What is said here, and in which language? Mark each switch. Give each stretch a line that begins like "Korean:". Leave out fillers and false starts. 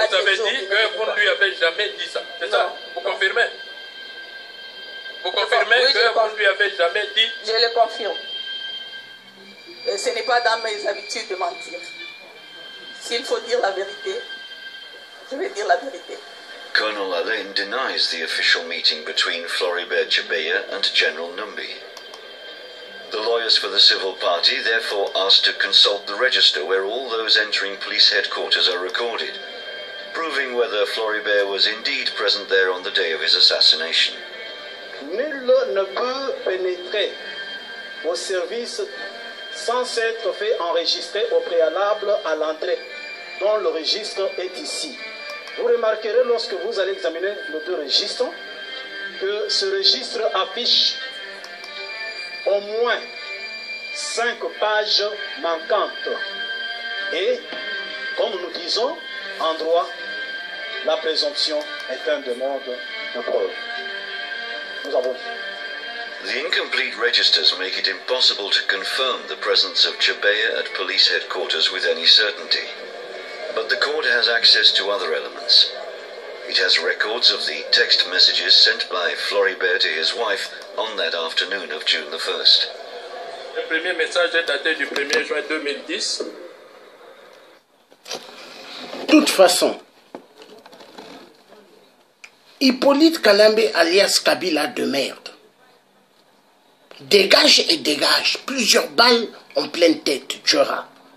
French: Vous avez dit que vous ne lui avez jamais dit ça. C'est ça? Vous confirmez? Vous confirmez que vous ne lui avez jamais dit? Je le confirme. Et ce n'est pas dans mes habitudes de mentir. S'il faut dire la vérité, je vais dire la vérité.
English: Colonel Alain denies the official meeting between Floribert Chebeya and General Numbi. The lawyers for the civil party therefore asked to consult the register where all those entering police headquarters are recorded, proving whether Floribert was indeed present there on the day of his assassination.
French: Nul ne peut pénétrer au service sans s'être fait enregistrer au préalable à l'entrée, dont le registre est ici. Vous remarquerez lorsque vous allez examiner les deux registres que ce registre affiche au moins 5 pages manquantes. Et, comme nous disons, en droit, la présomption est un demande de preuve. Nous avons
English: The incomplete registers make it impossible to confirm the presence of Chebeya at police headquarters with any certainty. But the court has access to other elements. It has records of the text messages sent by Floribert to his wife on that afternoon of June the 1st.
French: Le premier message est daté du 1er juin 2010. De toute façon, Hippolyte Kalambe alias Kabila de merde. Dégage et dégage, plusieurs balles en pleine tête, Djora.